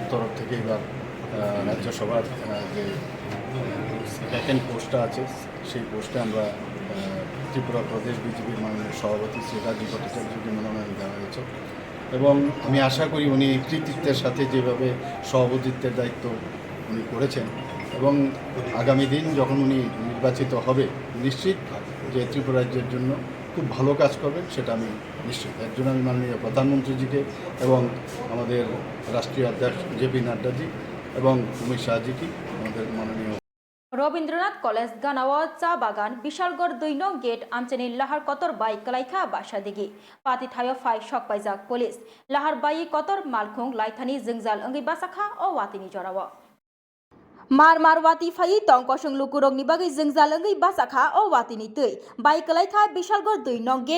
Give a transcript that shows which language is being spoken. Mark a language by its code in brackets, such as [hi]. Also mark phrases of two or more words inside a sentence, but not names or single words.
[bn] তরফ থেকে এবার রাজ্যসভার যে [en] vacant post [bn] আছে সেই পোস্টে আমরা ত্রিপুরা প্রদেশ বিজেপির মাননীয় সভাপতি শ্রী রাজীব ভট্টাচার্যকে মনোনয়ন দেওয়া হয়েছে এবং আমি আশা করি উনি কৃতিত্বের সাথে যেভাবে সভাপতিত্বের দায়িত্ব উনি করেছেন এবং আগামী দিন যখন উনি নির্বাচিত হবে নিশ্চিত যে ত্রিপুরা রাজ্যের জন্য খুব ভালো কাজ করবেন, সেটা আমি নিশ্চিত। এর জন্য আমি মাননীয় প্রধানমন্ত্রীজিকে এবং আমাদের রাষ্ট্রীয় অধ্যক্ষ জেপি নাড্ডাজি এবং অমিত শাহজিকে আমাদের মাননীয় [trp] रवीन्द्रनाथ कलेज गानाव चा बागान विशालगढ़ 2 नं गेट आमचेनी लाहार कतर बाई कलाइखा बासा दिगी पाति थायो फाइ शक पाइजाक पुलिस लाहार बाई कतर मालखुंग लाइथानी जिंगजाल अंगै बासाखा ओ वातिनी जराव मार वाति फाइ तंकसुं लुकुरंगनि बागै जिंगजाल अंगै बासाखा ओ वातिनी तै बाई कलाइखा विशालगढ़ 2 नं गेट